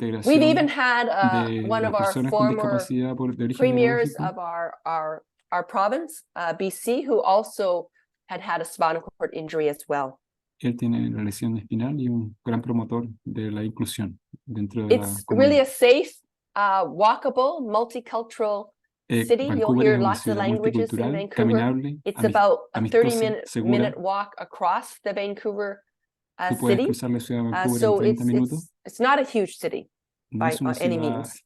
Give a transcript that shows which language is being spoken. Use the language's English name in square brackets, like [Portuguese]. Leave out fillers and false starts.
[English] We've even had one of our former premiers of our province, BC, who also had a spinal cord injury as well. [Spanish] Él tiene la lesión espinal y un gran promotor de la inclusión dentro de la comunidad. [English] It's really a safe, walkable, multicultural city. You'll hear lots of languages in Vancouver. It's about a 30-minute walk across the Vancouver city. So it's not a huge city by any means.